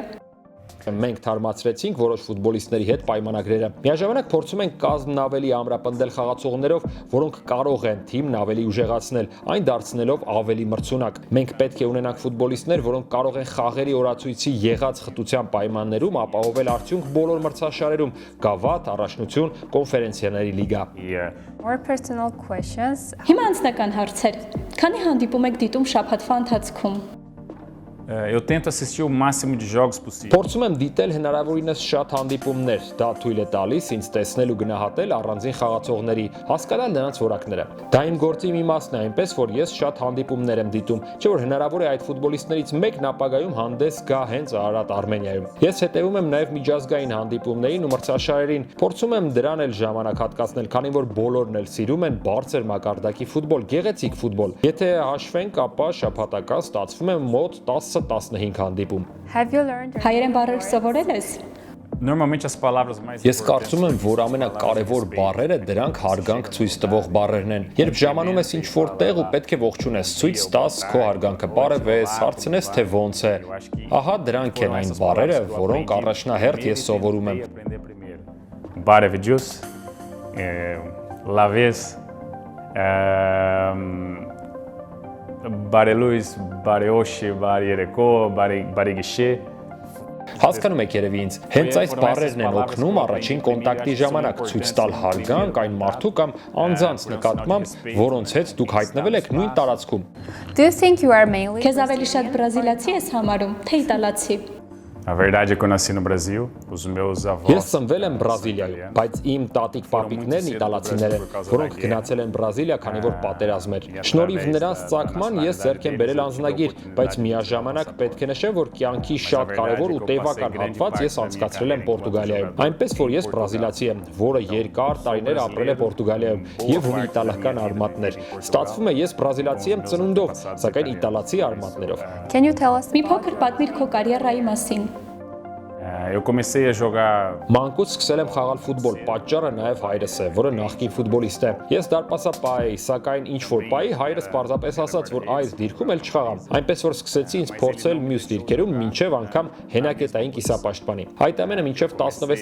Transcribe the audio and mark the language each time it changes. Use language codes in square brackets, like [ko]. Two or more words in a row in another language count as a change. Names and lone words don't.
[hy] Մենք թարմացրեցինք որոշ ֆուտբոլիստների հետ պայմանագրերը։ Միաժամանակ փորձում ենք կազմն ավելի ամրապնդել խաղացողներով, որոնք կարող են թիմն ավելի ուժեղացնել, այն դարձնելով ավելի մրցունակ։ Մենք պետք է ունենանք ֆուտբոլիստներ, որոնք կարող են խաղերի օրացույցի եղած խտության պայմաններում ապահովել արդյունք բոլոր մրցաշարերում՝ գավաթ, առաջնություն, կոնֆերենցիաների լիգա։ [en] More personal questions. [hy] Հիմա անձնական հարցեր։ Քանի հանդիպում եք դիտում շաբաթվա ընթացքում։ [pt] Eu tento assistir o máximo de jogos possível. [hy] Փորձում եմ դիտել հնարավորինս շատ հանդիպումներ, դա թույլ է տալիս ինձ տեսնել ու գնահատել առանձին խաղացողների, հասկանալ նրանց որակները։ Դա իմ գործի մի մասն է, այնպես որ ես շատ հանդիպումներ եմ դիտում, չէ՞ որ հնարավոր է այդ ֆուտբոլիստներից մեկն ապագայում հանդես գա հենց Արարատ Արմենիայում։ Ես հետևում եմ նաև միջազգային հանդիպումներին ու մրցաշարերին, փորձում եմ դրան էլ ժամանակ հատկացնել, քանի որ բոլորն էլ սիրում են բարձր մակարդակի ֆուտբոլ, գեղեցիկ ֆուտբոլ։ Եթե հաշվենք, ապա շաբաթական ստացվում է մոտ 10-15 հանդիպում։ [en] Have you learned [hy] Հայերեն բառեր սովորել ես։ [pt] Normalmente as palavras mais [hy] Ես կարծում եմ, որ ամենակարևոր բառերը դրանք հարգանք ցույց տվող բառերն են։ Երբ ժամանում ես ինչ-որ տեղ ու պետք է ողջունես, ցույց տաս քո հարգանքը, բարևես, հարցնես թե ոնց է։ Ահա դրանք են այն բառերը, որոնք առաջնահերթ ես սովորում եմ։ Bare Vedius, Laves, Bare Luis, Bare Oshi, Bare Ereko, Bare Guiche. Հասկանում եք երևի ինձ, հենց այս բառերն են օգնում առաջին կոնտակտի ժամանակ ցույց տալ հարգանք այն մարդու կամ անձանց նկատմամբ, որոնց հետ դուք հայտնվել եք նույն տարածքում։ [en] Do you think you are mainly [hy] Քեզ ավելի շատ բրազիլացի ես համարում, թե իտալացի։ [pt] A verdade é que eu nasci no Brasil, os meus avós. [hy] Ես ծնվել եմ Բրազիլիայում, բայց իմ տատիկ-պապիկներն իտալացիներ են, որոնք գնացել են Բրազիլիա, քանի որ պատերազմ էր։ Շնորհիվ նրանց ծագման ես ձեռք եմ բերել անձնագիր, բայց միաժամանակ պետք է նշեմ, որ կյանքի շատ կարևոր ու տևական հատված ես անցկացրել եմ Պորտուգալիայում։ Այնպես որ ես բրազիլացի եմ, որը երկար տարիներ ապրել է Պորտուգալիայում եւ ունի իտալական արմատներ։ Ստացվում է ես բրազիլացի եմ ծնունդով, սակայն իտալացի արմատներով։ [en] Can you tell us [hy] Մի փոքր պատմիր քո կարիերայի մասին։ [pt] Eu comecei a jogar. [hy] Մանկուց սկսել եմ խաղալ ֆուտբոլ, պատճառը նաև հայրս է, որը նախկին ֆուտբոլիստ է։ Ես դարպասապահ էի, սակայն ինչ-որ պահի հայրս պարզապես ասաց, որ այս դիրքում էլ չխաղամ։ Այնպես որ սկսեցի ինձ փորձել մյուս դիրքերում, մինչև անգամ հենակետային կիսապաշտպանի։ Այդ ամենը մինչև 16